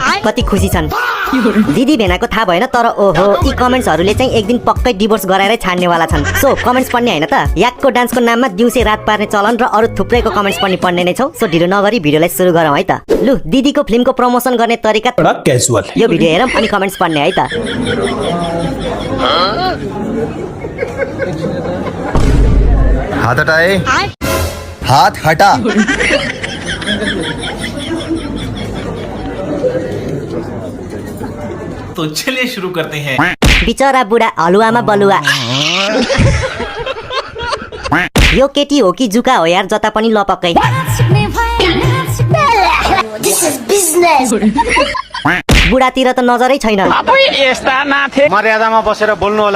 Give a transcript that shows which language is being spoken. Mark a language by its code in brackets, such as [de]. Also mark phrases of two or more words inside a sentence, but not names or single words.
[ne] कति खुसी छन् दिदी भेनाको थाहा भएन, तर ओहो यी कमेन्ट्सहरूले चाहिँ एक दिन पक्कै डिभोर्स गराएरै छाड्नेवाला छन्। सो कमेन्ट्स पढ्ने होइन त, याकको डान्सको नाममा दिउँसे रात पार्ने चलन र अरु थुप्रैको कमेन्ट्स पनि पढ्ने नै छौ। सो ढिलो नगरी भिडियोलाई सुरु गरौँ है त। लु, दिदीको फिल्मको प्रमोसन गर्ने तरिका [hi] थोड़ा कैजुअल। [ne] यो भिडियो हेरौँ अनि कमेन्ट्स पढ्ने है त। [hi] हाथ हटाए, हाथ हटा। तो चलिए शुरू करते हैं। [ne] बिचरा बुढा हलुवामा बलुवा। यो केटी हो कि जुका हो यार, जता पनि लपक्कै। बुढातिर त नजरै छैन। मर्यादामा बसेर बोल्नु होला।